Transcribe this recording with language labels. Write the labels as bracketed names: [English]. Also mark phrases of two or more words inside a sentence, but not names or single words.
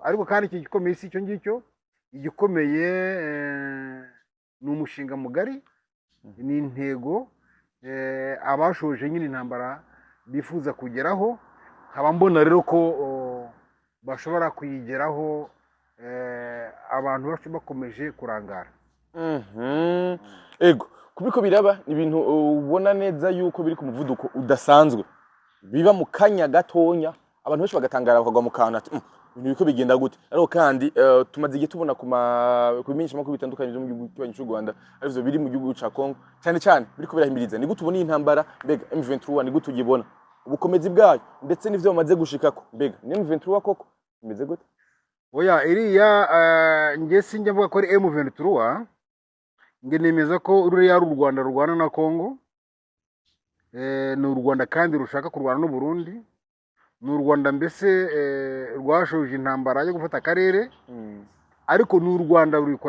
[Kinyarwanda] Ariko kandi iki gikomeye si icyo ngicyo, igikomeye ni umushinga mugari, ni intego abashoje nyine intambara bifuza kugeraho. Nkaba mbona rero ko bashobora kuyigeraho abantu bakomeje kurangara. [Rundi] Ego kubiko biraba ni ibintu ubona neza yuko biri ku muvuduko udasanzwe, biba mu kanya gatonya abantu benshi bagatangara bakagwa mu kantu ati ibintu biko bigenda gute. Ariko kandi tumaze igihe tubona ku bimenyesha makuru bitandukanye byo mu gihugu cy'u Rwanda, arivyo biri mu gihugu ca Kongo cyane cyane biriko birahimiriza. Ni gute ubona intambara? Mbega M23 ni gute ugibona ubukomezi bwayo ndetse n'ivyo bamaze gushikako? Mbega ni M23 koko imeze gute? [Kinyarwanda] Oya, iriya nge sinjya mvuga ko ari M23, nge nemeza ko ruriya ari u Rwanda rurwana na Kongo. Ni u Rwanda kandi rushaka kurwana n'u Burundi. Ni u Rwanda mbese rwashoje intambara yo gufata akarere, ariko ni u Rwanda rurikora.